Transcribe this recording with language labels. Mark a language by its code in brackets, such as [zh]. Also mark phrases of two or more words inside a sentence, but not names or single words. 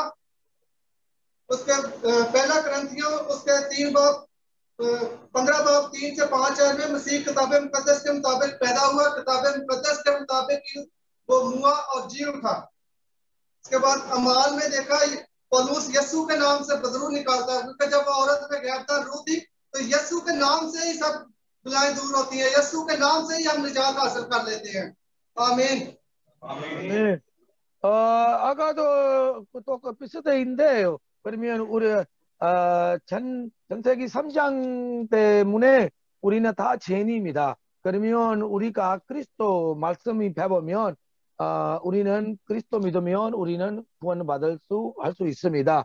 [ur] اس کے پہلا کرنتھیوں اس کے 15:3-5 میں مسیح کتاب مقدس کے مطابق پیدا ہوا، کتاب مقدس کے مطابق وہ موا اور جی اٹھا. اس کے بعد اعمال میں دیکھا پولس یسو کے نام سے بدرو نکالتا ہے، کیونکہ جب عورت میں گرفتار روح تھی تو یسو کے نام سے ہی سب بلائیں دور ہوتی ہے، یسو کے نام سے ہی ہم نجات حاصل کر لیتے ہیں. آمین. [ko] 네. 아까도 또 비슷한데요. 그러면 우리 전세기 3장 때문에 우리는 다 죄인입니다. 그러면 우리가 그리스도 말씀이 배우면 우리는 그리스도 믿으면 우리는 구원받을 할 수 있습니다.